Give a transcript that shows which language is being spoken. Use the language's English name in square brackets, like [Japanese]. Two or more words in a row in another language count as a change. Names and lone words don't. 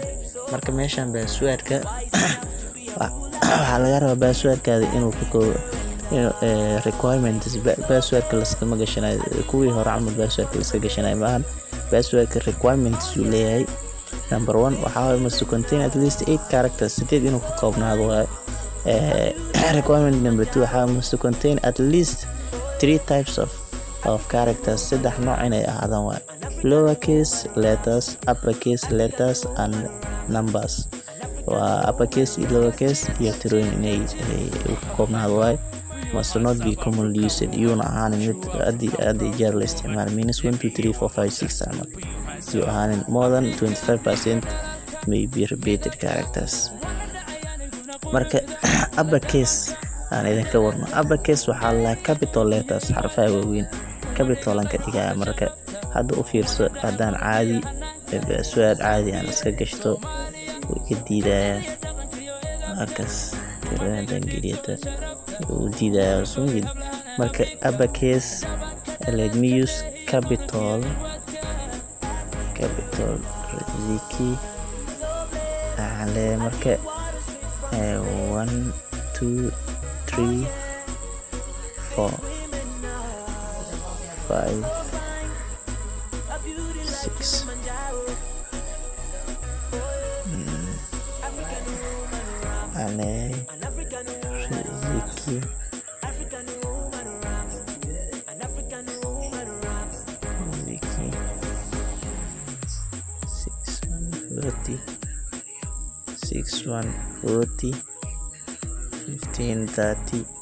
[Somali] marka meeshan passwordka waxaa laga rabaa passwordkaada inuu ku koobo requirements. passwordka laskama gashanayo kuwii hore camal passwordka laska gashanayo maahan. passwordka requirements uu leeyahay. [English] number 1 waxaa must contain at least 8 characters, [Somali] sideed inuu ka koobnaado. [English] requirement number 2 waxaa must contain at least 3 types of characters, [Somali] saddex nooc inay ahaadaan. [English] waa lowercase letters, uppercase letters and numbers. [Somali] waa uppercase iyo lowercase iyo tirooyin inay ka koobnaado. [English] must not be commonly used, [Somali] yuna ahaanin mid aad jeer la isticmaalo. means 1 2 3 4 5 6 camal you ahaanin. [English] more than 25% may be repeated characters. [Somali] marka uppercase aan idinka warno. uppercase waxaa la [English] capital letters [Somali] xarfaha waaweyn, capital aan ka dhigaya marka hadda u fiirso hadaan caadi password caadi aan iska gashto wuu iga diidaya markaas tirada geliyada wuu diidaya sumid marka uppercase [English] let me use capital [Somali] Riziki ale marka 1 2 3 4 5 6 ale Riziki Riziki 6140 1532